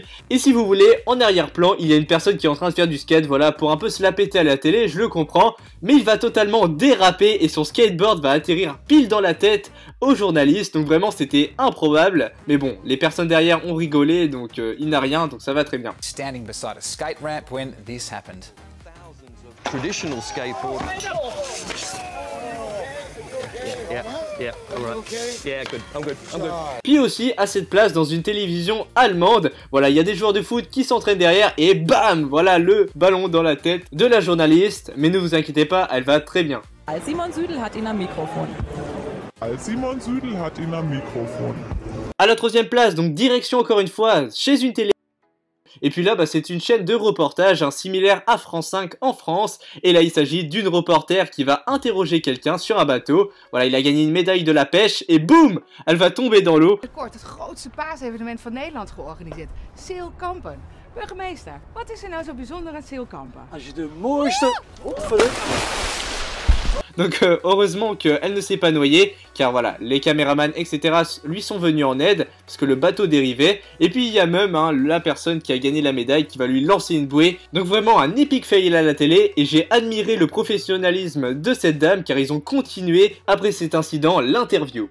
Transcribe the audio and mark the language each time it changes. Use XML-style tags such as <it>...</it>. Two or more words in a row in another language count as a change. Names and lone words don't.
<fr>Et si vous voulez, en arrière-plan, il y a une personne qui est en train de faire du skate, voilà, pour un peu se la péter à la télé, je le comprends. Mais il va totalement déraper et son skateboard va atterrir pile dans la tête au journaliste, donc vraiment c'était improbable. Mais bon, les personnes derrière ont rigolé, donc il n'a rien, donc ça va très bien.</fr> <en>Standing beside a skate ramp when this happened. Traditional skateboard. Yeah, alright. Yeah, good. I'm good.</en> <fr>Puis aussi à cette place dans une télévision allemande, voilà, il y a des joueurs de foot qui s'entraînent derrière et bam, voilà le ballon dans la tête de la journaliste. Mais ne vous inquiétez pas, elle va très bien.</fr> <de>Simon Südel hat ihn am Mikrofon. Simon Südel hat ihn am Mikrofon.</de> <fr>À la troisième place, donc direction encore une fois chez une télé. Et puis là, c'est une chaîne de reportage, similaire à France 5 en France. Et là, il s'agit d'une reporter qui va interroger quelqu'un sur un bateau. Voilà, il a gagné une médaille de la pêche et boum, elle va tomber dans l'eau.</fr> <nl>Kort het grootste paasevenement van Nederland georganiseerd. Zeilkampen. Burgemeester, wat is er nou zo bijzonder aan zeilkampen? Als je de mooiste...</nl> <fr>Donc heureusement qu'elle ne s'est pas noyée, car voilà, les caméramans etc. lui sont venus en aide, parce que le bateau dérivait. Et puis il y a même la personne qui a gagné la médaille qui va lui lancer une bouée. Donc vraiment un épique fail à la télé, et j'ai admiré le professionnalisme de cette dame, car ils ont continué après cet incident l'interview.</fr>